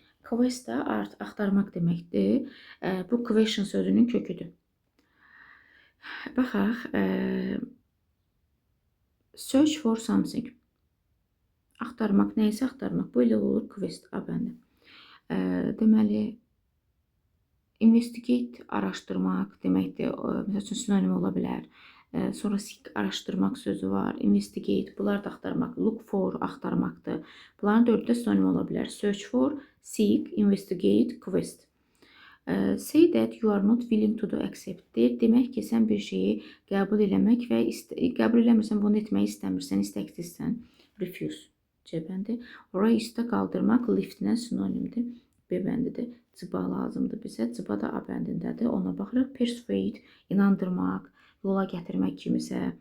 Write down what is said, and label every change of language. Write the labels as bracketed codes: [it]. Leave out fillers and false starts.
[az] Quest də axtarmaq deməkdir. Bu question sözünün köküdür. Baxaq. [en] Search for something. [az] Axtarmaq, nəyisə axtarmaq. Bu ilə olur quest A bəndi. Deməli, investigate araşdırmaq deməkdir. Məsəl üçün sinonim ola bilər. Sonra seek araşdırmaq sözü var. Investigate, bunlar da axtarmaq. Look for axtarmaqdır. Bunların dördü də sinonim ola bilər. [en] Search for, seek, investigate, quest. Say that you are not willing to do accept. [az] Demək ki, sən bir şeyi qəbul eləmək və qəbul eləmirsən, bunu etməyi istəmirsən, istəksizsən. Refuse. C bəndi. Raise də qaldırmaq, liftlə sinonimdir. B bəndidir. Cıba lazımdır bizə. Cıba da A bəndindədir. Ona baxırıq. Persuade, inandırmaq, yola gətirmək kimisə.